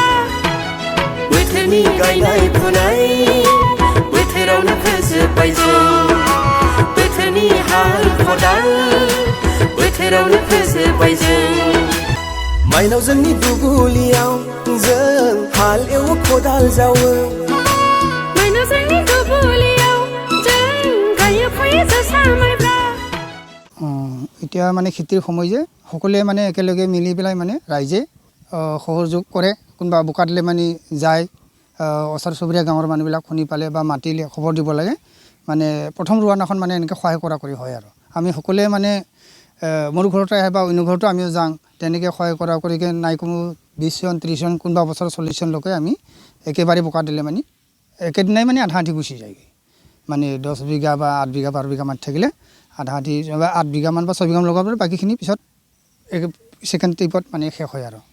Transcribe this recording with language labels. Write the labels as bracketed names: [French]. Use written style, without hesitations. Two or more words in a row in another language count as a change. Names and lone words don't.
[Bodo] बोथोरनि गायनाय फुनाय बोथोरावनो फोजोबबाय जों बोथोरनि हाल खदाल बोथोरावनो फोजोबबाय जों माइनाव जोंनि दुबुलियाव जों हाल एवो खदाल जावो माइनाव जोंनि दुबुलियाव जों गायो फुयो जोसा माइब्रा [Assamese] এতিয়া মানে খেতিৰ সময় যে সকলোৱে মানে একেলগে মিলি পেলাই মানে ৰাইজে সহযোগ কৰে কোনোবা বোকা দিলে মানে যায় ওচৰ চুবুৰীয়া গাঁৱৰ মানুহবিলাক শুনি পালে বা মাতিলে খবৰ দিব লাগে মানে প্ৰথম ৰোৱানাখন মানে এনেকৈ সহায় কৰা কৰি হয় আৰু আমি সকলোৱে মানে মোৰ ঘৰতে আহে বা অন্য ঘৰতো আমিও যাওঁ তেনেকৈ সহায় কৰা কৰিকে নাই কোনো 20 জন 30 জন কোনোবা বছৰ 40 জনলৈকে আমি একেবাৰে বোকা দিলে মানে একেদিনাই মানে আধা আধি গুচি যায়গৈ মানে 10 বিঘা বা 8 বিঘা 12 বিঘা মাটি থাকিলে আধা আধি 8 বিঘামান বা 6 বিঘামান লগাব পাৰে বাকীখিনি পিছত সেকেণ্ড ট্ৰিপত মানে শেষ হয় আৰু